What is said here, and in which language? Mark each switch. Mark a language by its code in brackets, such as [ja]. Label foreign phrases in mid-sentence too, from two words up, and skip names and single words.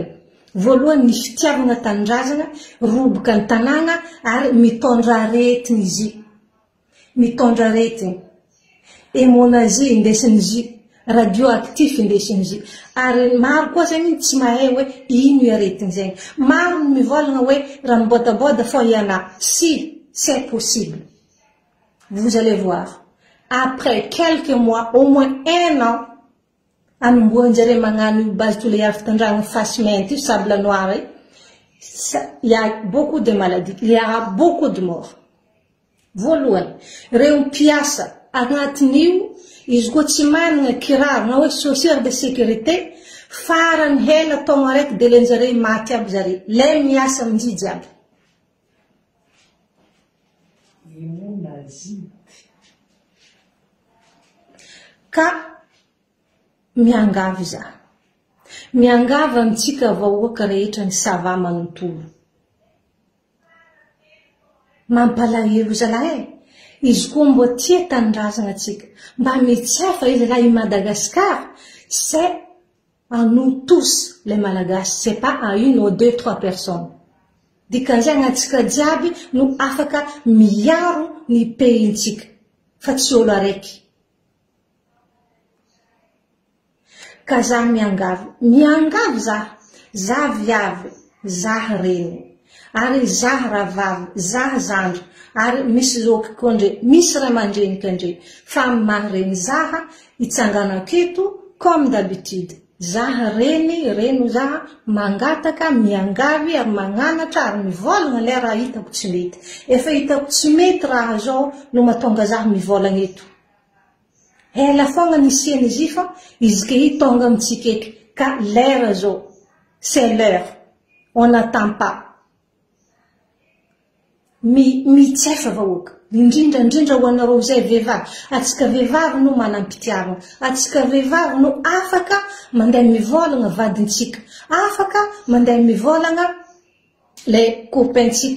[mg] Voalohany ny fitiavana tanindrazana, roboka ny tanàna ary mitondra aretigny izy. Mitondra aretigny. Hémonazie indesiny izy. Radioactif indesiny izy. Ary maro koa zany tsy mahay hoe ino aretigny zany. Maro ny mivolagna hoe raha mibodaboda fo iana. [fr] Si, c'est possible. Vous allez voir. Après quelques mois, au moins 1 an, [mg] anombohanjare magnano [fr] base tous les aftandragno fasciment, sable noir, il y a beaucoup de maladies, il y a beaucoup de morts. [mg] Voalohany, reo mpiasa agnatin'io, izy koa tsy manana kiraro na hoe [fr] chaussure de sécurité, [mg] farany hela taogno araiky de lenjare maty aby zare. Le miasa amin'zy jiaby. Ka miangavy za. Miangavy amitsika vahoaka rehetra ny sava manontolo. Mampalahelo zalahy. Izy koa mbo tia tanindrazana atsika. Mba mitsefa izy là i Madagascar, [fr] c'est à nous tous les Malagasy, c'est pas à 1 ou 2, 3 personnes. [mg] Dikan'izay agnatsika jiaby no afaka miaro ny pays-ntsika. Fa tsy olo araiky. Ka za miangavy. Miangavy za viavy, za reny. Ary za ravavy, za zandry. Ary misy zoky kondre, misy ramandreny kandre. Fa mahreny zaha, itsangana aketo, [fr] comme d'habitude. [mg] Zaha reny zaha, mangataka, miangavy, ary magnanatra, ary mivolagna le raha hitako tsy mety. Efa hitako tsy mety raha zao no matonga zaha mivolagna eto. Ela fogna nisiany izy fa izy ke hitonga amitsika eky. [fr] Ka l'heure zao, c'est l'heure. On n'attend pas. [mg] Mitsefa vahoaka. Indrindra ho anareo zay vehivavy. Atsika vehivavy no manampitiavana. Atsika vehivavy no afaka mandeha mivolagna vadintsika. Afaka mandeha mivolagna le copaintsika.